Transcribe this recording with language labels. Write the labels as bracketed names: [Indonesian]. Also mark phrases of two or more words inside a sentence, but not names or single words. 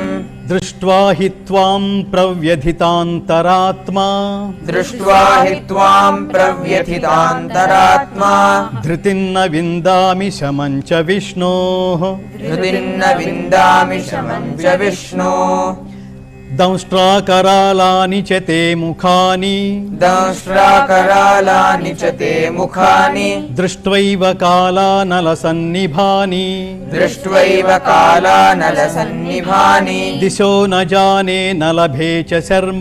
[Sanskrit] दृष्ट्वा हि त्वां प्रव्यथितान्तरात्मा दृष्ट्वा हि त्वां प्रव्यथितान्तरात्मा धृतिन्न विन्दामि शमं च विष्णोः धृतिर्न विन्दामि शमं च विष्णो దంష్ట్రాకరాళాని చ తే ముఖాని దంష్ట్రాకరాళాని చ తే ముఖాని దృష్ట్వైవ కాళానలసన్నిభాని దృష్ట్వైవ కాళానలసన్నిభాని దిశో న జానే న లభే చ శర్మ